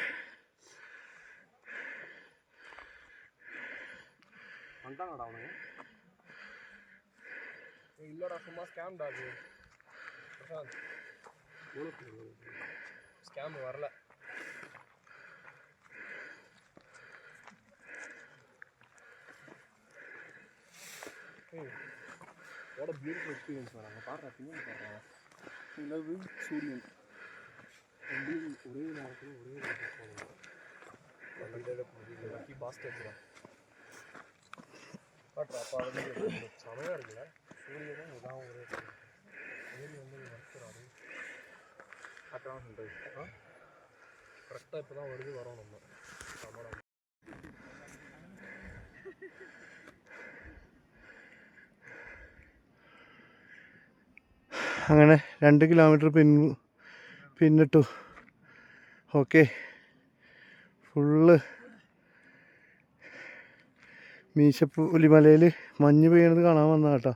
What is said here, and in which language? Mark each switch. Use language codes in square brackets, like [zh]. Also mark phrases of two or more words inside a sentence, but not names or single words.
[ta] வரல. [en] What a beautiful experience, man. I'm part of it. [ta] நிலவு சூரியன் ஒரே நேரத்தில் ஒரே [en] lucky bastards [ta] தான். அப்போ அது சமையாக இருக்குல்ல, சூரியனும் இதாகவும் ஒரே சூரியன் வந்து வறுக்கிறாரு. கரெக்டாக சொல்கிறது கரெக்டாக இப்போ தான் வருது வரோம் நம்ம சமரம். [ml] അങ്ങനെ 2 കിലോമീറ്റർ പിന്നിട്ടു. ഓക്കെ, ഫുള്ള് മീശപ്പുലിമലയിൽ മഞ്ഞ് പെയ്യണത് കാണാൻ വന്നതാണ് കേട്ടോ.